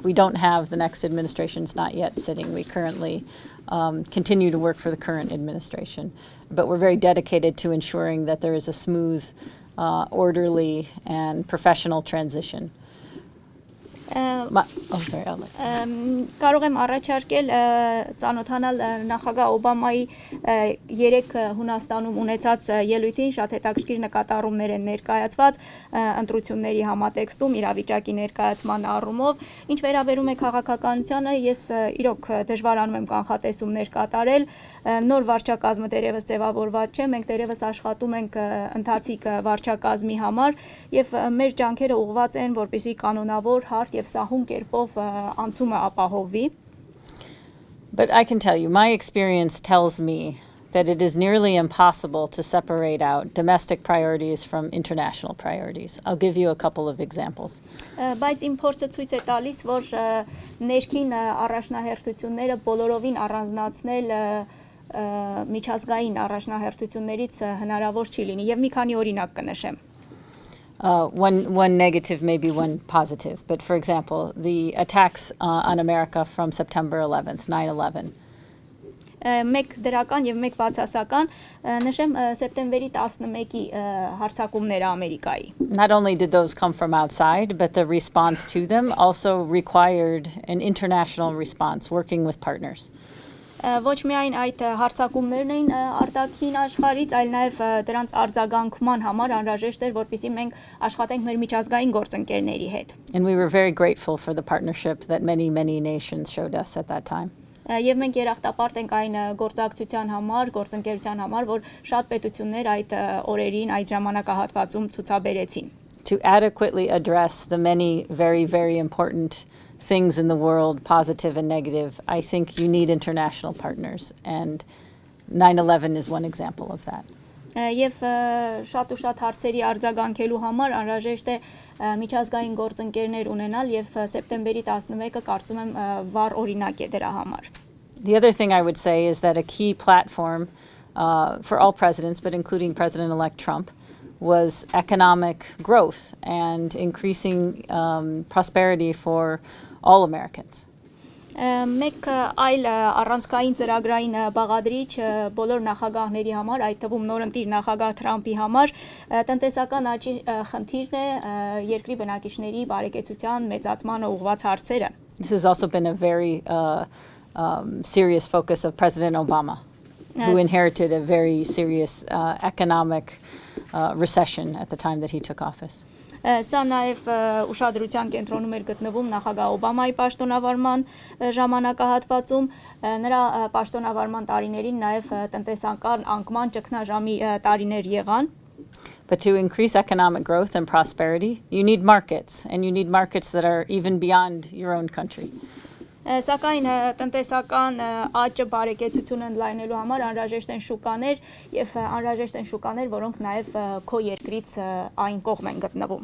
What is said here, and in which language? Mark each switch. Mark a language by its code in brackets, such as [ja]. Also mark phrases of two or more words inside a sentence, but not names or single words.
[en] We don't have the next administration's not yet sitting. We currently continue to work for the current administration, but we're very dedicated to ensuring that there is a smooth, orderly, and professional transition. Sorry, I'll let. [hy] Կարող եմ առաջարկել ծանոթանալ նախագահ Օբամայի 3 Հունաստանում ունեցած ելույթին շատ հետաքրքիր նկատառումներ են ներկայացված ընտրությունների համատեքստում իրավիճակի ներկայացման առումով ինչ վերաբերում է քաղաքականությանը ես իրոք դժվարանում եմ կանխատեսումներ կատարել նոր վարչակազմը դերևս ձևավորված չէ մենք դերևս աշխատում ենք ընթացիկ վարչակազմի համար եւ մեր ջանքերը ուղղված են որպեսզի կանոնավոր հարթ եւ սահուն կերպով անցումը ապահովվի. [en] But I can tell you, my experience tells me that it is nearly impossible to separate out domestic priorities from international priorities. I'll give you a couple of examples. [hy] Բայց իմ փորձը ցույց է տալիս, որ ներքին առաջնահերթությունները բոլորովին առանձնացնել միջազգային առաջնահերթություններից հնարավոր չի լինի եւ մի քանի օրինակ կնշեմ. [en] One negative, maybe one positive. But for example, the attacks on America from September 11th, 9/11. [hy] Մեկ դրական եւ մեկ բացասական նշեմ սեպտեմբերի 11-ի հարձակումները Ամերիկայի. [en] Not only did those come from outside, but the response to them also required an international response, working with partners. [hy] Ոչ միայն այդ հարձակումներն էին արտաքին աշխարհից, այլ նաև դրանց արձագանքման համար անհրաժեշտ էր, որպեսզի մենք աշխատենք մեր միջազգային գործընկերների հետ. [en] And we were very grateful for the partnership that many nations showed us at that time. [hy] Եվ մենք երախտապարտ ենք այն գործակցության համար, գործընկերության համար, որ շատ պետություններ այդ օրերին, այդ ժամանակահատվածում ցուցաբերեցին. [en] To adequately address the many very important things in the world, positive and negative, I think you need international partners, and 9/11 is one example of that. [hy] Եվ շատ ու շատ հարցերի արձագանքելու համար անհրաժեշտ է միջազգային գործընկերներ ունենալ եւ սեպտեմբերի 11-ը կարծում եմ վառ օրինակ է դրա համար. [en] The other thing I would say is that a key platform for all presidents, but including President-elect Trump, was economic growth and increasing prosperity for all Americans. [hy] Մեկ այլ առանցքային ծրագրային բաղադրիչ բոլոր նախագահների համար, այդ թվում նորընտիր նախագահ Թրամփի համար տնտեսական աճի խնդիրն է երկրի բնակիչների բարեկեցության մեծացմանը ուղղված հարցերը. [en] This has also been a very serious focus of President Obama, who inherited a very serious economic recession at the time that he took office. [hy] Սա նաև ուշադրության կենտրոնում էր գտնվում նախագահ Օբամայի պաշտոնավարման ժամանակահատվածում նրա պաշտոնավարման տարիներին նաև տնտեսական անկման ճգնաժամի տարիներ եղան. [en] But to increase economic growth and prosperity, you need markets, and you need markets that are even beyond your own country. [hy] Սակայն տնտեսական աճը բարեկեցությունը ընդլայնելու համար անհրաժեշտ են շուկաներ եւ անհրաժեշտ են շուկաներ, որոնք նաեւ քո երկրից այն կողմ են գտնվում.